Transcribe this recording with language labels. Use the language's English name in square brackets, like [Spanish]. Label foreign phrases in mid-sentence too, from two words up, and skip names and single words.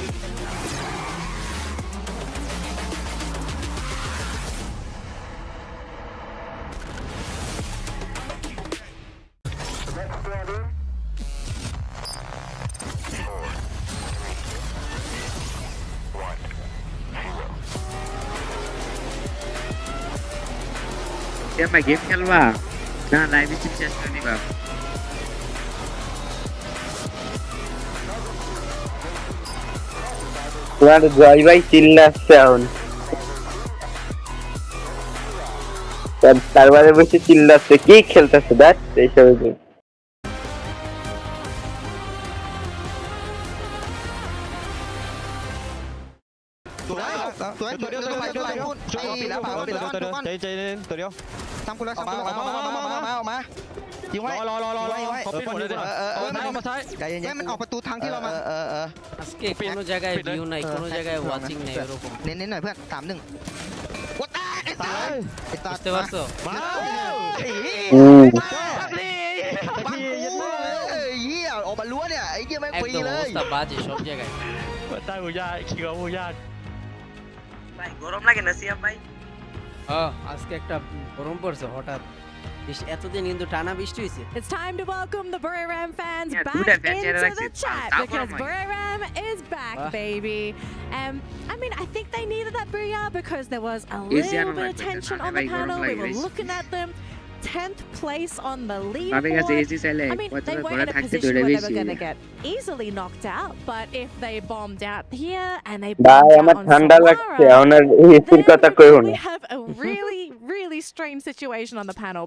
[Bangla] ভাই গেম খেলবা না লাইভে চিপ শেষ করে দিবা তোমার জয় ভাই চিল্লাচ্ছে এখন তারপরে বসে চিল্লাচ্ছে কি খেলতেছে দেখ এইসব [Thai] ยิงไว้รอเขาปิดหมดเลยมาซ้ายใจเย็นๆมันออกประตูทางที่เรามา [Bangla] আজকে কোনো জায়গায় ভিউ নাই কোনো জায়গায় ওয়াচিং নাই এরকম [Thai] เน้นหน่อยเพื่อน 3-1วัดไอ้ตาย [Bangla] বুঝতে পারছো [Thai] ออกมาล้วเนี่ยไอ้เหี้ยแม่งฟรีเลย [Bangla] একদম অবস্থা বাজে সব জায়গায় তাই বুঝা কি বুঝা ভাই গরম লাগে না সিয়াম ভাই আজকে একটা গরম পড়ছে হঠাৎ এতদিন কিন্তু টানা বৃষ্টি হয়েছে [English] It's time to welcome the Buriram fans back into the chat because Buriram is back, baby. I mean, I think they needed that booyah because there was a little bit of tension on the panel. We were looking at them. 10th place on the leaderboard. I mean, they weren't in a position where they were going to get easily knocked out, but if they bombed out here and they bombed out on Salara, then we have a really strange situation on the panel.